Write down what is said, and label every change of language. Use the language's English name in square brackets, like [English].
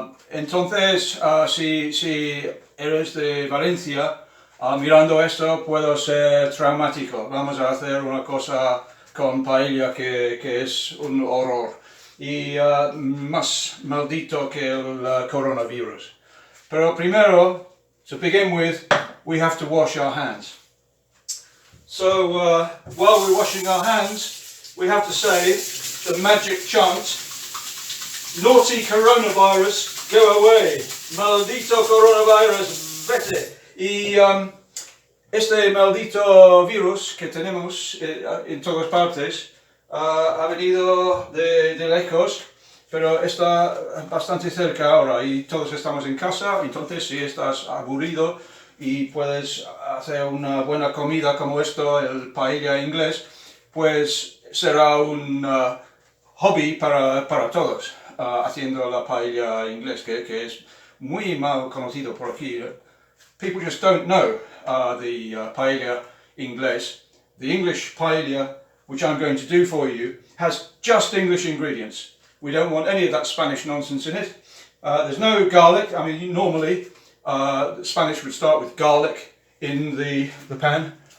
[Spanish] Entonces, si eres de Valencia, mirando esto puede ser traumático. Vamos a hacer una cosa con paella que es un horror y más maldito que el coronavirus. Pero primero, [English] to begin with, we have to wash our hands. So while we're washing our hands, we have to say the magic chant, naughty coronavirus, go away, [Spanish] maldito coronavirus, vete. Y este maldito virus que tenemos en todas partes ha venido de lejos, pero está bastante cerca ahora y todos estamos en casa. Entonces, si estás aburrido y puedes hacer una buena comida como esto, el paella inglés, pues será un hobby para todos, haciendo la paella inglés, que es muy mal conocido por aquí. [English] People just don't know the paella inglés. The English paella, which I'm going to do for you, has just English ingredients. We don't want any of that Spanish nonsense in it. There's no garlic. I mean, normally Spanish would start with garlic in the pan.